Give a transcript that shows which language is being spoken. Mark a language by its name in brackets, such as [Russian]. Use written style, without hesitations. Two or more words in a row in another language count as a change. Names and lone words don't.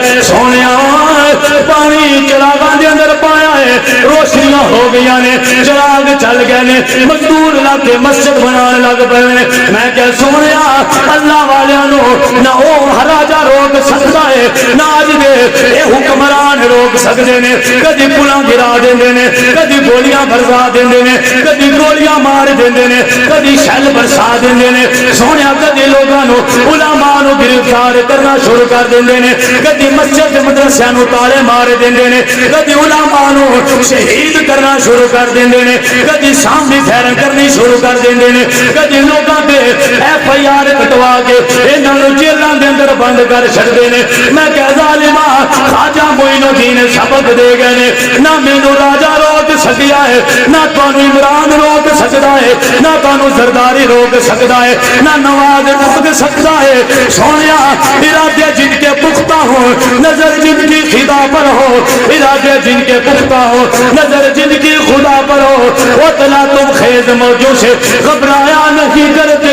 [Punjabi] سونیا پانی چراغاں دے اندر پایا ہے، روشنیاں ہو گئیاں نے، چراغ چل گئے نے، مزدور لگ کے مسجد بنانے لگ پے نے۔ میں کہ سونیا اللہ والیاں نہ او راجا روک سکتا ہے نہ اج دے اے حکمران روک سکتے نے، کدی پلاں گرا دیندے نے، کدی گولیاں برسا دیندے نے، کدی گولیاں مار دیندے نے، کدی شل برسا دیندے نے۔ سونیا کدی لوگاں نو علماء نو گرفتار کرنا شروع کر دیندے نے، کدی مسجد مدرسیاں نو تالے مار دیندے نے، کدی علماء نو شہید کرنا شروع کر دیندے نے، کدی سامنے پھیرن کرنی شروع کر دیندے نے، کدی لوگاں تے ایف آئی آر کٹوا کے انہاں نو جیلاں دے اندر بند کر چھڈدے نے۔ میں کہ ظالما خواجہ معین الدین سبق دے گئے نے، نہ مینوں راجا روک سکیا ہے، نہ تانوں عمران روک سکدا ہے، نہ تانوں زرداری روک سکدا ہے، نہ نواز روک سکتا ہے۔ [Urdu] سونیا ارادے جن کے پختہ ہو، نظر جن کی خدا پر ہو، ارادے جن کے پختہ ہو، نظر جن کی خدا پر ہو، وہ تلا تم خیز موجوں سے گھبرایا نہیں کرتے۔